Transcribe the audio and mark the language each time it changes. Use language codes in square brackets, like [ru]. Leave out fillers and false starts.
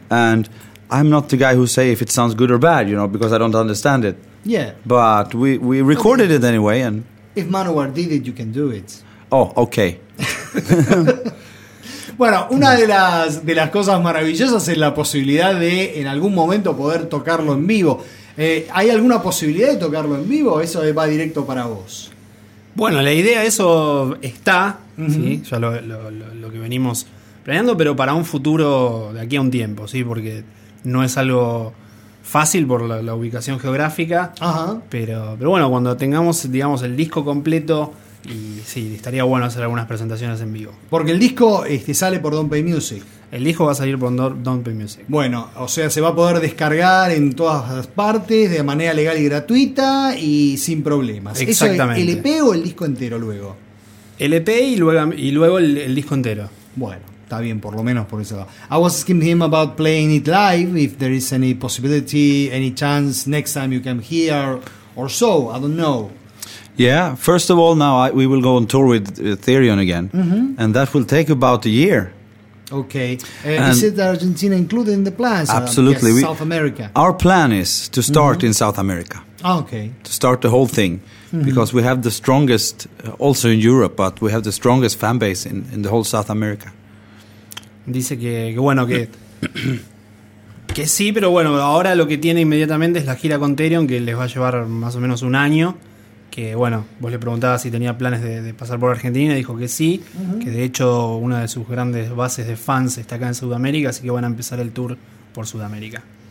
[en] And I'm not the guy who say if it sounds good or bad, you know, because I don't understand it. Yeah. But we recorded it anyway. And if Manowar did it, you can do it. Oh, okay. [es] Bueno, una de las cosas maravillosas es la posibilidad de en algún momento poder tocarlo en vivo. ¿Hay alguna posibilidad de tocarlo en vivo o eso va directo para vos? Bueno, la idea eso está, ¿sí? Ya lo que venimos planeando, pero para un futuro de aquí a un tiempo, ¿sí? Porque no es algo fácil por la ubicación geográfica, pero bueno, cuando tengamos, digamos, el disco completo... Y sí, estaría bueno hacer algunas presentaciones en vivo. Porque el disco sale por Don't Pay Music. El disco va a salir por Don't Pay Music. Bueno, o sea, se va a poder descargar en todas las partes de manera legal y gratuita y sin problemas. Exactamente. ¿El EP o el disco entero luego? El EP y luego el disco entero. Bueno, está bien, por lo menos por ese lado. [en] I was asking him about playing it live, if there is any possibility, any chance next time you come here or so, I don't know. Yeah, first of all, now we will go on tour with Therion again, and that will take about a year. Okay. Is it Argentina included in the plans? Absolutely. Yes, South America. Our plan is to start in South America. Okay. To start the whole thing. Because we have the strongest, also in Europe, but we have the strongest fan base in the whole South America. [es] Dice que bueno, que... que sí, pero bueno, ahora lo que tiene inmediatamente es la gira con Therion, que les va a llevar más o menos un año. Que bueno, vos le preguntabas si tenía planes de pasar por Argentina, dijo que sí, que de hecho una de sus grandes bases de fans está acá en Sudamérica, así que van a empezar el tour por Sudamérica.